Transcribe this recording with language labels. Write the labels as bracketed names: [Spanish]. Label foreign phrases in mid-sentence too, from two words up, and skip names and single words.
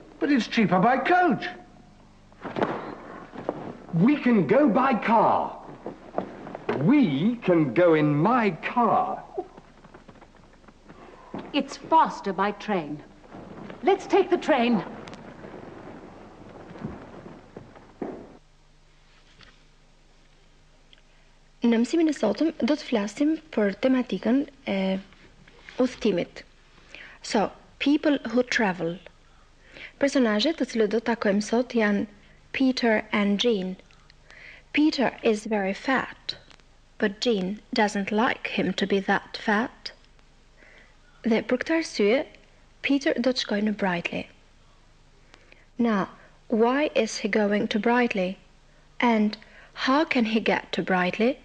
[English] But it's cheaper by coach. We can go by car. We can go in my car. It's faster by train. Let's take the train. [Albanian] Në mësimin e sotëm do të flasim për tematikën e udhëtimit. [English] So, people who travel. [Albanian] Personazhet të cilët do të takojmë sot janë Peter and Jean. [English] Peter is very fat, but Jean doesn't like him to be that fat. [Albanian] Dhe për këtë arsye, Peter do të shkojë në Brightly. [English] Now, why is he going to Brightly? And how can he get to Brightly?